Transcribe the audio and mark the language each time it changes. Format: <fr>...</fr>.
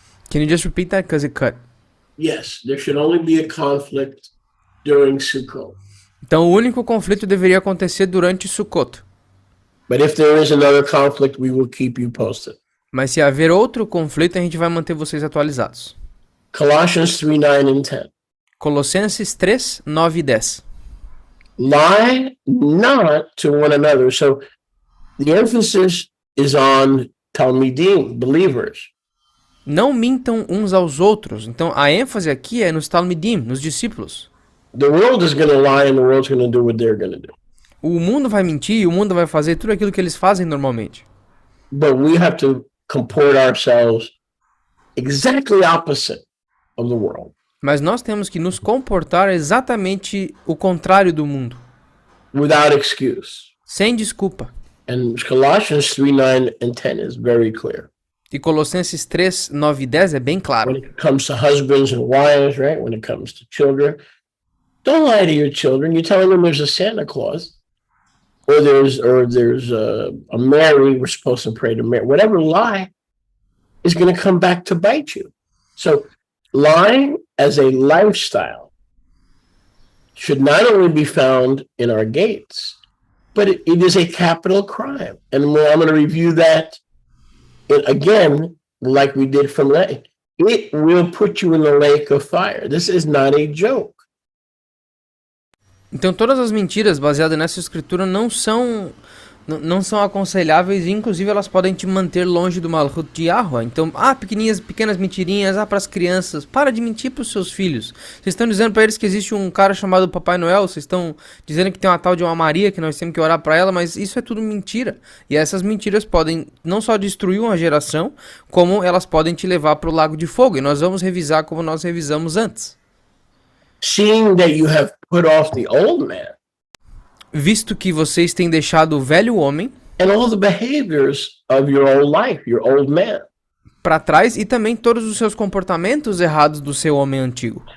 <en>Can you just repeat that because it cut? Yes, there should only be a conflict during Sukkot.</en> <pt>Então, o único conflito deveria acontecer durante Sukkot.</pt> <en>But if there is another conflict, we will keep you posted.</en> <pt>Mas se haver outro conflito, a gente vai manter vocês atualizados.</pt> <en>Colossians 3, 9 and 10.</en> <pt>Colossenses 3, 9 e 10.</pt> <en>Lie not to one another. So the emphasis is on Talmidim, believers.</en> <pt>Não mintam uns aos outros. Então, a ênfase aqui é nos Talmidim, nos discípulos.</pt> <en>The world is going to lie and the world's going to do what they're going to do.</en> <pt>O mundo vai mentir e o mundo vai fazer tudo aquilo que eles fazem normalmente.</pt> <en>But we have to comport ourselves exactly opposite of the world.</en> <pt>Mas nós temos que nos comportar exatamente o contrário do mundo.</pt> <en>Without excuse.</en> <pt>Sem desculpa.</pt> <en>And Colossians 3, 9 and 10 is very clear.</en> <pt>E Colossenses 3, 9 e 10 é bem claro.</pt> <en>When it comes to husbands and wives, right? When it comes to children, don't lie to your children. You're telling them there's a Santa Claus, or there's a Mary. We're supposed to pray to Mary. Whatever lie is going to come back to bite you. So lying as a lifestyle should not only be found in our gates, but it is a capital crime. And I'm going to review that again, like we did from that. It will put you in the lake of fire. This is not a joke.</en> <pt>Então todas as mentiras baseadas nessa escritura não são não são aconselháveis e inclusive elas podem te manter longe do Malhut de Yahweh. Então, pequenas mentirinhas, para as crianças, para de mentir para os seus filhos. Vocês estão dizendo para eles que existe um cara chamado Papai Noel, vocês estão dizendo que tem uma tal de uma Maria, que nós temos que orar para ela, mas isso é tudo mentira. E essas mentiras podem não só destruir uma geração, como elas podem te levar para o lago de fogo. E nós vamos revisar como nós revisamos antes.</pt> <en>Seeing that you have put off the old man</en> <pt>Visto que vocês têm deixado o velho homem</pt> <en>and all the behaviors of your old life, your old man,</en> <pt>para trás e também todos os seus comportamentos errados do seu homem antigo.</pt>